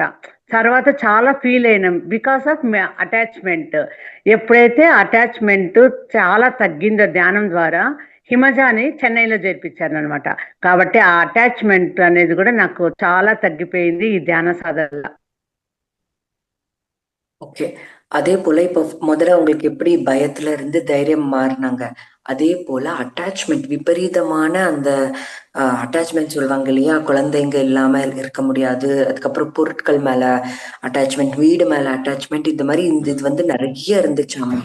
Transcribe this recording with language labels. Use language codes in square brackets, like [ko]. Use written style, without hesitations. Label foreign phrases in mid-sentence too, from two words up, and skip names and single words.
[te] తర్వాత చాలా ఫీల్ అయినాం [en] because of attachment. [te] ఎప్పుడైతే అటాచ్మెంట్ చాలా తగ్గిందో ధ్యానం ద్వారా, హిమజాని చెన్నైలో చేర్పించాను అనమాట. కాబట్టి ఆ అటాచ్మెంట్ అనేది కూడా నాకు చాలా తగ్గిపోయింది ఈ ధ్యాన సాధన. [ta] ஓகே. அதே போல இப்போ முதல்ல அவங்களுக்கு எப்படி பயத்துல இருந்து தைரியம் மாறினாங்க, அதே போல அட்டாச்மெண்ட், விபரீதமான அந்த அட்டாச்மெண்ட் சொல்லுவாங்க இல்லையா, குழந்தைங்க இல்லாம இருக்க முடியாது, அதுக்கப்புறம் பொருட்கள் மேல அட்டாச்மெண்ட், வீடு மேல அட்டாச்மெண்ட், இந்த மாதிரி இது வந்து நிறைய இருந்துச்சாமா.